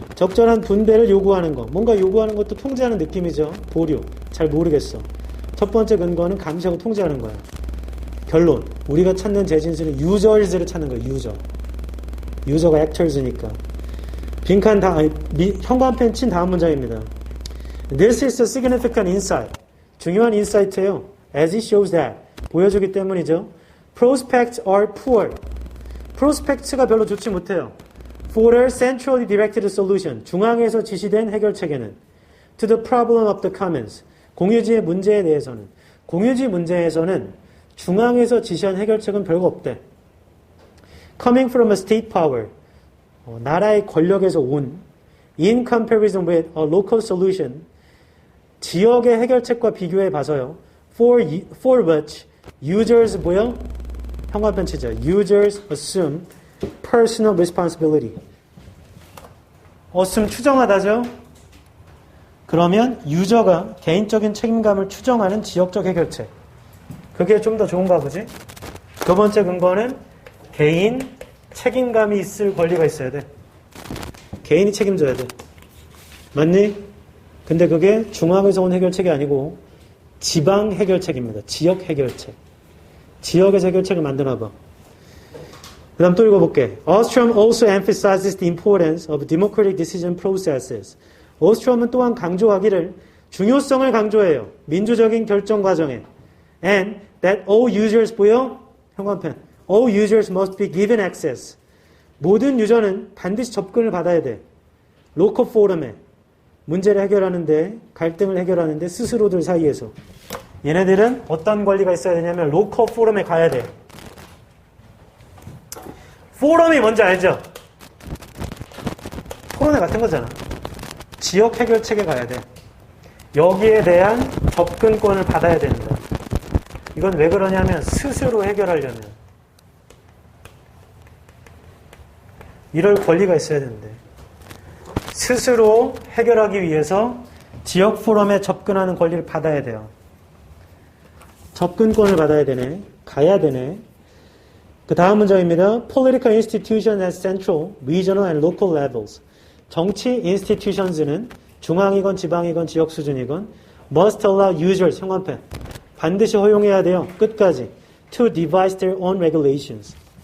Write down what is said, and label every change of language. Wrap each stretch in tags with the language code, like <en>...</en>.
<ko>적절한 분배를 요구하는 거. 뭔가 요구하는 것도 통제하는 느낌이죠. 보류. 잘 모르겠어. 첫 번째 근거는 감시하고 통제하는 거야. 결론. 우리가 찾는 재진수는 users를 찾는 거야. 유저가 actors니까. 빈칸 현관펜 친 다음 문장입니다.</ko> <en>This is a significant insight.</en> <ko>중요한 인사이트예요.</ko> <en>As it shows that.</en> <ko>보여주기 때문이죠.</ko> <en>Prospects are poor.</en> <ko>Prospects가 별로 좋지 못해요.</ko> <en>For a centrally directed solution.</en> <ko>중앙에서 지시된 해결책에는</ko> <en>To the problem of the commons.</en> <ko>공유지의 문제에 대해서는. 공유지 문제에서는 중앙에서 지시한 해결책은 별거 없대.</ko> <en>Coming from a state power.</en> <ko>나라의 권력에서 온</ko> <en>in comparison with a local solution.</en> <ko>지역의 해결책과 비교해 봐서요.</ko> <en>For which users</en> <ko>뭐요? 현관펜 치죠.</ko> <en>Users assume personal responsibility.</en> <ko>assume 추정하다죠. 그러면 유저가 개인적인 책임감을 추정하는 지역적 해결책. 그게 좀 더 좋은가 보지? 두 번째 근거는 개인 책임감이 있을 권리가 있어야 돼. 개인이 책임져야 돼. 맞니? 근데 그게 중앙에서 온 해결책이 아니고 지방 해결책입니다. 지역 해결책. 지역에서 해결책을 만드나 봐. 그 다음 또 읽어볼게.</ko> <en>Ostrom also emphasizes the importance of democratic decision processes.</en> <ko>오스트롬은 또한 강조하기를 중요성을 강조해요. 민주적인 결정 과정에.</ko> <en>And that all users</en> <ko>보여?</ko> <en>현관펜. All users must be given access.</en> <ko>모든 유저는 반드시 접근을 받아야 돼. 로컬 포럼에. 문제를 해결하는데, 갈등을 해결하는데 스스로들 사이에서. 얘네들은 어떤 권리가 있어야 되냐면 로컬 포럼에 가야 돼. 포럼이 뭔지 알죠? 토론회 같은 거잖아. 지역 해결책에 가야 돼. 여기에 대한 접근권을 받아야 된다. 이건 왜 그러냐면 스스로 해결하려면 이럴 권리가 있어야 되는데 스스로 해결하기 위해서 지역 포럼에 접근하는 권리를 받아야 돼요. 접근권을 받아야 되네. 가야 되네. 그 다음 문장입니다.</ko> <en>Political institutions at central, regional and local levels.</en> <ko>정치 institutions는 중앙이건 지방이건 지역 수준이건</ko> <en>must allow users,</en> <ko>현관펜. 반드시 허용해야 돼요. 끝까지.</ko> <en>To devise their own regulations.</en>